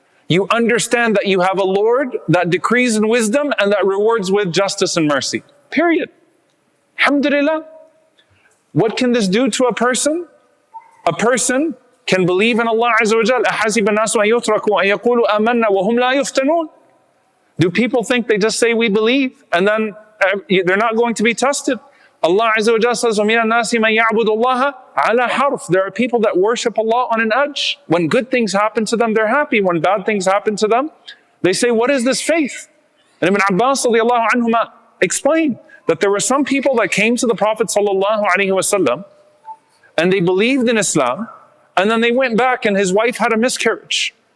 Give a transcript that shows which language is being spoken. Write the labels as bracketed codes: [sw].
[en] You understand that you have a Lord that decrees in wisdom and that rewards with justice and mercy. Period. Alhamdulillah. What can this do to a person? A person can believe in Allah Azza wa Jal. [ar] أَحَسِبَ النَّاسُ أَن يُتْرَكُوا أَن يَقُولُوا آمَنَّا وَهُمْ لَا يُفْتَنُونَ. [en] Do people think they just say we believe and then they're not going to be tested? Allah Azza wa Jal says, [ar] وَمِنَ النَّاسِ مَن يَعْبُدُ اللَّهَ عَلَى حَرْفٍ. [en] There are people that worship Allah on an edge. When good things happen to them, they're happy. When bad things happen to them, they say, what is this faith? And Ibn Abbas radiallahu anhuma explained that there were some people that came to the Prophet sallallahu alaihi wasallam and they believed in Islam, and then they went back and his wife had a miscarriage.